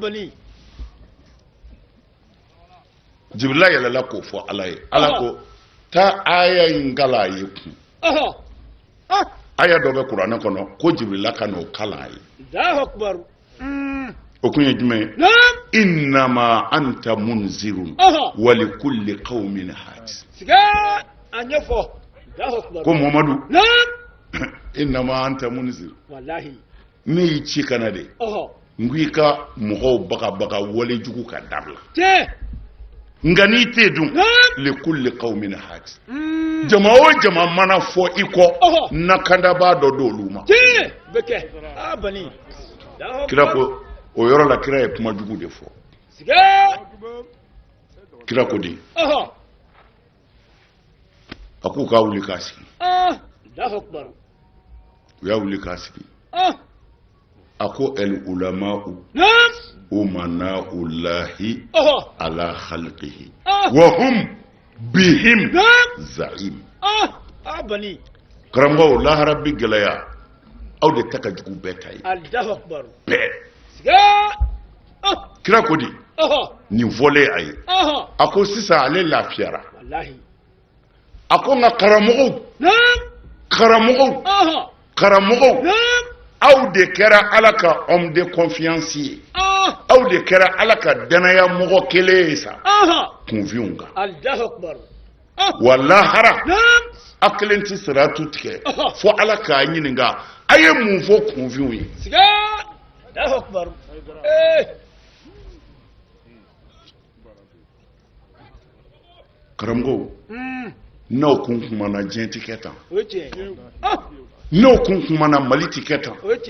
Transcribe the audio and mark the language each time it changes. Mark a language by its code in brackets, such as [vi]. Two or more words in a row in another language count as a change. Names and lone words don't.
[bm] bali Jibrila yɛlɛla k'o fɔ ala ye ala ko taa aya in kala a ye kun aya dɔ bɛ kuranɛ kɔnɔ ko Jibrila ka n'o kalan a ye o kun ye jumɛn ye [ar] إنما أنت منذر ولكل قوم هاد [bm] ko Muhammadu [ar] إنما أنت منذر [bm] ne y'i ci kana de n ko i ka mɔgɔw bagabaga walejugu ka dabila nka n'i tɛ dun [ar] لكل قوم هاد [bm] jama o jama mana fɔ i kɔ nakanda b'a dɔ d'olu ma kira ko o yɔrɔ la kira ye kuma jugu de fɔ kira ko di a k'u k'a wuli k'a sigi u y'a wuli k'a sigi a ko [ar] العلماء أمناء الله على خلقه وهم بهم زعيم [bm] karamɔgɔw lahara bi gɛlɛya aw de ta ka jugu bɛɛ ta ye bɛɛ kira ko di nin fɔlen a ye a ko sisan ale lafiyara a ko nka karamɔgɔw aw de kɛra ala ka [fr] homme de confiance [bm] ye aw de kɛra ala ka danaya mɔgɔ kelen ye sa kunfinw kan wa lahara a kelen tɛ siratu tigɛ fo ala k'a ɲininka a ye mun fɔ kunfinw ye karamɔgɔw n'aw kun kumana diɲɛ tɛ kɛ tan n'aw kun kumana mali tɛ kɛ tan